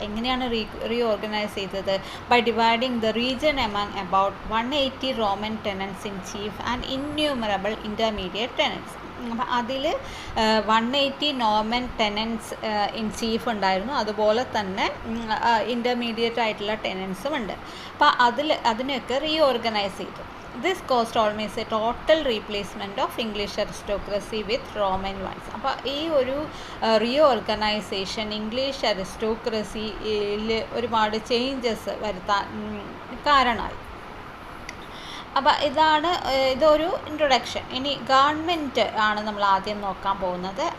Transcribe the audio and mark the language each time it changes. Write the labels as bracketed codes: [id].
[ml] എങ്ങനെയാണ് റീഓർഗനൈസ് ചെയ്തത്? [en] By dividing the region among about 180 Roman tenants in chief and innumerable intermediate tenants. [ml] അപ്പം അതിൽ 180 Norman ടെനൻസ് in chief ഉണ്ടായിരുന്നു, അതുപോലെ തന്നെ ഇൻ്റർമീഡിയറ്റ് ആയിട്ടുള്ള ടെനൻസും ഉണ്ട്. അപ്പോൾ അതിനൊക്കെ റീഓർഗനൈസ് ചെയ്തു. [en] This caused almost a total replacement of English aristocracy with Roman ones. [ml] അപ്പോൾ ഈ ഒരു റീഓർഗനൈസേഷൻ ഇംഗ്ലീഷ് അരിസ്റ്റോക്രസിയിൽ ഒരുപാട് ചേഞ്ചസ് വരുത്താൻ കാരണമായി. അപ്പോൾ ഇതൊരു ഇൻട്രൊഡക്ഷൻ. ഇനി ഗവൺമെൻറ് ആണ് നമ്മൾ ആദ്യം നോക്കാൻ പോകുന്നത്.